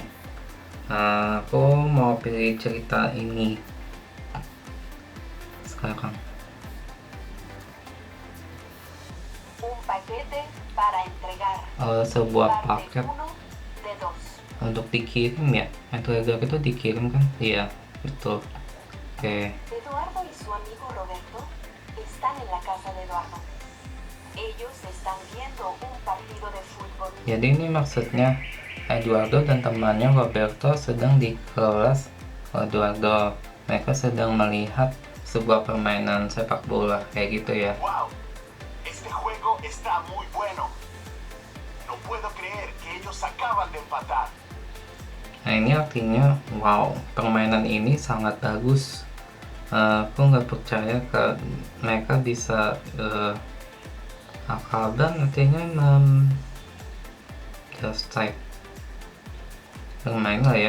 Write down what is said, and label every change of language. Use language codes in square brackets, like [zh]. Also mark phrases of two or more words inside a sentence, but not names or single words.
[id] Nah, aku mau pilih cerita ini sekarang. Sebuah paket untuk dikirim ya. Telegram itu dikirim kan? Iya, betul. Oke. [es] Eduardo y su amigo Roberto están en la casa de Eduardo. Ellos están viendo un partido de fútbol. [id] Jadi ini maksudnya Eduardo dan temannya Roberto sedang di kelas Eduardo. Mereka sedang melihat sebuah permainan sepak bola kayak gitu ya. [es] Wow, este juego está muy bueno. No puedo creer que ellos acaban de empatar. [id] Nah, ini artinya wow, permainan ini sangat bagus. Aku nggak percaya mereka bisa akaban artinya [en] just type [id] bermain lah ya.